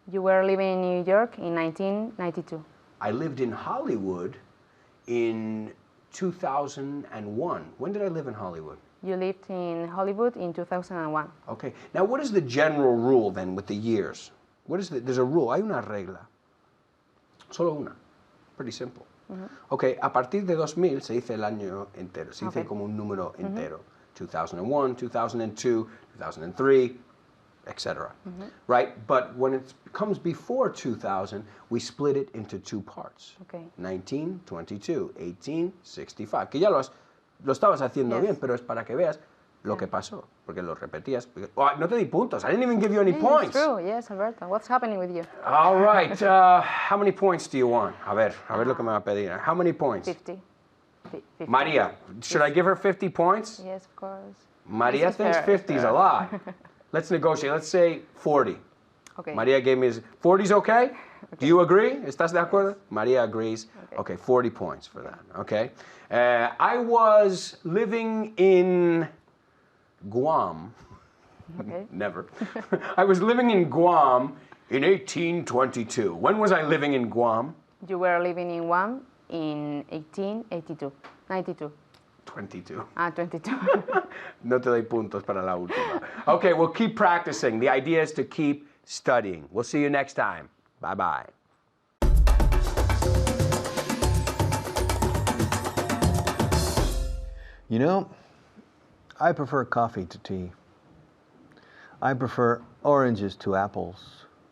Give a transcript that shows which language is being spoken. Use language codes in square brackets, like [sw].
[en] You were living in New York in 1992. I lived in Hollywood in 2001. When did I live in Hollywood? You lived in Hollywood in 2001. Okay, now what is the general rule then with the years? There's a rule, [es] hay una regla. Solo una. [en] Pretty simple. [es] Okay, a partir de 2000 se dice el año entero, se dice [en] Okay. [es] como un número entero. 2001, 2002, 2003, etc. Right? [en] But when it comes before 2000, we split it into 2 parts. Okay. 19, 22, 18, 65. [es] Que ya lo estabas haciendo [en] Yes. [es] bien, pero es para que veas lo que pasó, porque lo repetías. Oh, no te di puntos. [en] I didn't even give you any Yeah, points. It's true, yes, Alberto. What's happening with you? All right. How many points do you want? [es] A ver lo que me va a pedir. [en] How many points? 50. 50. Maria, should I give her 50 points? Yes, of course. Maria This is thinks fair, 50 is a fair. lot. Let's negotiate. Let's say 40. Okay. Maria gave me 40's okay? Do you agree? [es] ¿Estás de acuerdo? [en] Maria agrees. Okay, 40 points for that. Okay. I was living in Guam. Okay. Never. I was living in Guam in 1822. When was I living in Guam? You were living in Guam in 1882. 92. 22. 22. [es] No te doy puntos para la última. [en] Okay, well, keep practicing. The idea is to keep studying. We'll see you next time. Bye-bye. You know, I prefer coffee to tea. I prefer oranges to apples.